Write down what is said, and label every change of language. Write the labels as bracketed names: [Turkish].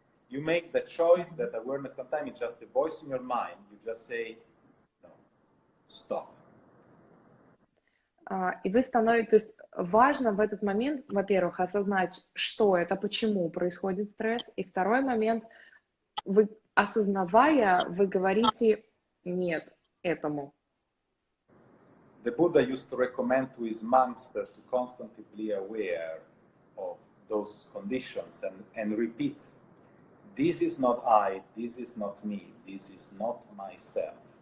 [English] You make the choice that awareness, sometimes it's just a voice in your mind, you just say, no, stop. [Russian] И вы становитесь, то есть важно в этот момент, во-первых, осознать, что это, почему происходит стресс, и второй момент, вы, осознавая, вы говорите нет этому. [English] The Buddha used to recommend to his monks to constantly be aware of those conditions and repeat, this is not I, this is not me, this is not myself.